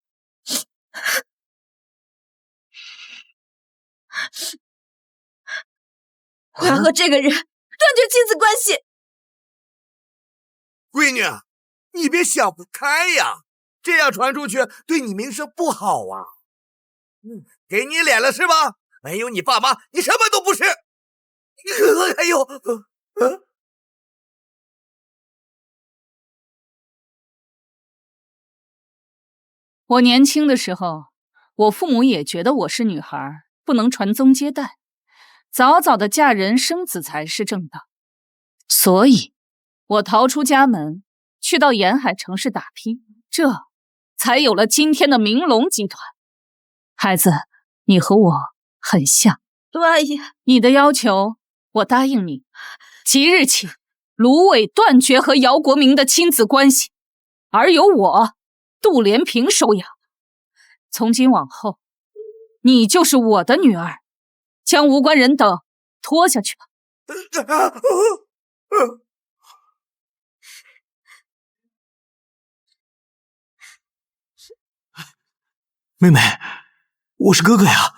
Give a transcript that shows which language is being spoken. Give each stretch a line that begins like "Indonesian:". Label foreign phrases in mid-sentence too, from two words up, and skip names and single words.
Chinese: 我要和這個人斷絕親子關係。閨女，你別想不開呀， 這樣傳出去對你名聲不好啊。给你脸了是吧？没有你爸媽，你什麼都不是。哎呦，我年輕的時候，我父母也覺得我是女孩，不能傳宗接代，早早的嫁人生子才是正道。所以，我逃出家門，去到沿海城市打拼，這才有了今天的明龍集团。孩子，你和我很像。陆阿姨，你的要求我答應你，即日起，蘆葦斷絕和姚國明的親子關係，而由我杜連平收養。從今往後，你就是我的女兒，將无关人等拖下去吧。妹妹，我是哥哥呀。